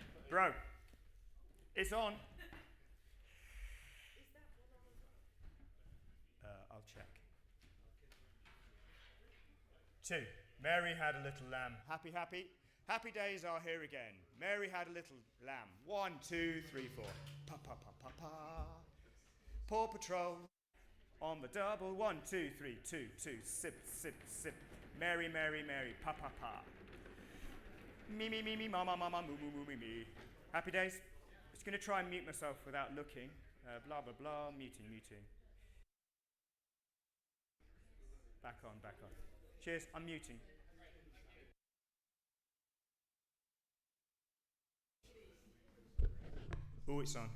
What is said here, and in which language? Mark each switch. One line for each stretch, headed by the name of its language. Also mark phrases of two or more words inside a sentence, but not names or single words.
English: Bro, it's on. I'll check. 2. Mary had a little lamb. Happy, happy? Happy days are here again. Mary had a little lamb. 1, 2, 3, 4. Pa, pa, pa, pa, pa. Paw Patrol on the double. 1, 2, 3, 2, 2. Sip, sip, sip. Mary, Mary, Mary. Pa, pa, pa. Me, me, me, me, mama, mama, moo, moo, moo, me, me. Happy days? Just going to try and mute myself without looking. Blah, blah, blah. Muting, muting. Back on, back on. Cheers, I'm muting. Oh, it's on.